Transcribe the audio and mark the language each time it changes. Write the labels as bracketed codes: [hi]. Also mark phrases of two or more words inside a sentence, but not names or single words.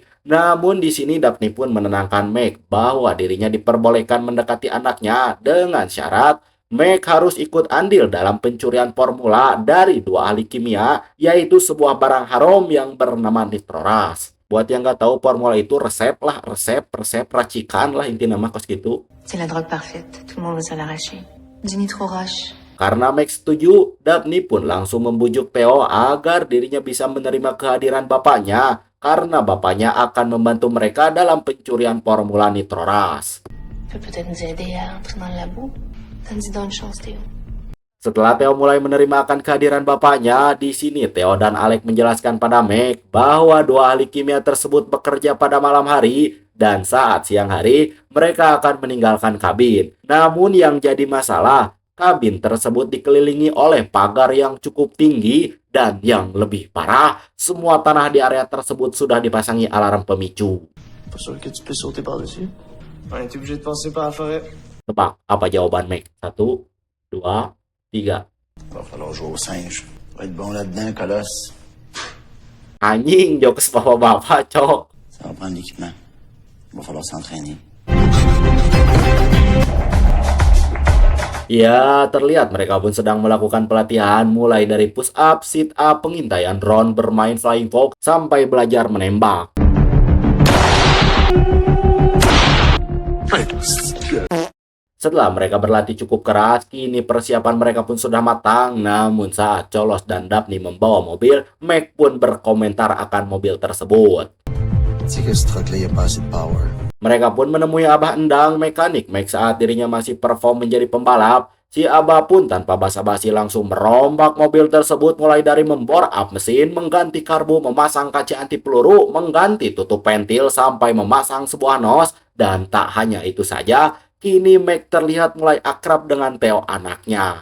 [id] Namun di sini Daphne pun menenangkan Meg bahwa dirinya diperbolehkan mendekati anaknya dengan syarat Meg harus ikut andil dalam pencurian formula dari 2 ahli kimia, yaitu sebuah barang haram yang bernama nitroras. Buat yang nggak tahu, formula itu resep lah, resep racikan lah inti nama kos gitu. [fr] C'est la drogue parfaite, tout le monde veut se l'arracher. Du nitrorage. [id] Karena Meg setuju, Daphne pun langsung membujuk Theo agar dirinya bisa menerima kehadiran bapaknya karena bapaknya akan membantu mereka dalam pencurian formula nitroras. [fr] Peut peut-être nous aider à entrer dans le labo. Donne une chance, Théo. [id] Setelah Theo mulai menerima akan kehadiran bapaknya, di sini Theo dan Alec menjelaskan pada Meg bahwa 2 ahli kimia tersebut bekerja pada malam hari dan saat siang hari mereka akan meninggalkan kabin. Namun yang jadi masalah, kabin tersebut dikelilingi oleh pagar yang cukup tinggi dan yang lebih parah, semua tanah di area tersebut sudah dipasangi alarm pemicu. [fr] Pas sûr que tu peux sauter par-dessus? On est obligé de passer par la forêt. [id] Tebak apa jawaban Meg? 1, 2, 3. [fr] Va falloir jouer au singe. Va être bon là-dedans, colosse. [id] Anjing, jokes bapak-bapak, cok. [fr] Ça va prendre l'équipement. Va falloir s'entraîner. [id] Ya, terlihat mereka pun sedang melakukan pelatihan mulai dari [en] push up, sit up, [id] pengintaian drone, bermain [en] flying fox, [id] sampai belajar menembak. Setelah mereka berlatih cukup keras, kini persiapan mereka pun sudah matang. Namun saat Cholos dan Daphne membawa mobil, Meg pun berkomentar akan mobil tersebut. Tu sais que ce truck-là, il a pas assez de power. Mereka pun menemui Abah Endang, mekanik Meg saat dirinya masih perform menjadi pembalap. Si Abah pun tanpa basa-basi langsung merombak mobil tersebut mulai dari membor up mesin, mengganti karbu, memasang kaca anti peluru, mengganti tutup pentil, sampai memasang sebuah nos. Dan tak hanya itu saja, kini Meg terlihat mulai akrab dengan Theo anaknya.